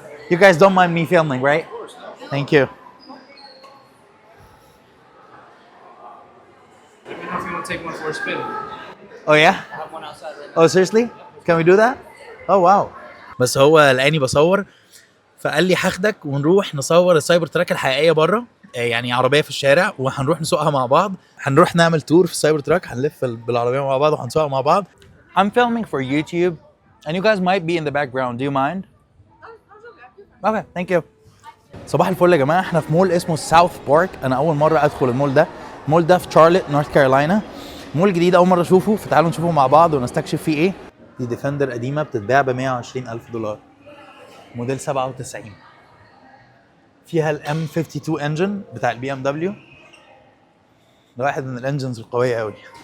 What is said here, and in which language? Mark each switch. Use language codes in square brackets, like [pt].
[en] You guys don't mind me filming, right? Of course, no. Thank you. Let me know if you want to take one for a spin. Oh yeah? Oh seriously? Can we do that? Oh wow. [ar] بس هو لقاني بصور فقال لي هاخدك ونروح نصور السايبر تراك الحقيقيه بره، يعني عربيه في الشارع وهنروح نسوقها مع بعض، هنروح نعمل تور في السايبر تراك، هنلف بالعربيه مع بعض وهنسوقها مع بعض. [en] I'm filming for YouTube and you guys might be in the background. Do you mind? Okay, thank you. [ar] صباح الفل يا جماعه، احنا في مول اسمه ساوث بارك. انا اول مره ادخل المول ده. المول ده في شارلوت نورث كارولاينا، مول جديد اول مره اشوفه، فتعالوا نشوفه مع بعض ونستكشف فيه ايه. دي ديفندر قديمه بتتباع ب $120,000 موديل 97، فيها الام 52 انجن بتاع البي ام دبليو، ده واحد من الانجنز القويه قوي.